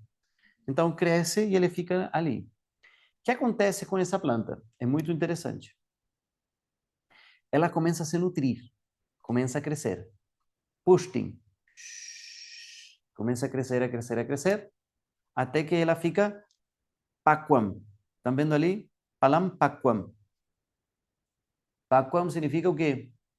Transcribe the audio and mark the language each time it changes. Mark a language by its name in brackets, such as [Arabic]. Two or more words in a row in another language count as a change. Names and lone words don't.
[Portuguese] Então cresce e ele fica ali. O que acontece com essa planta? É muito interessante. Ela começa a se nutrir, começa a crescer. Pushtin. Começa a crescer, a crescer, a crescer, até que ela fica pakwam. Estão vendo ali? Palam pakwam. Pakwam significa o quê?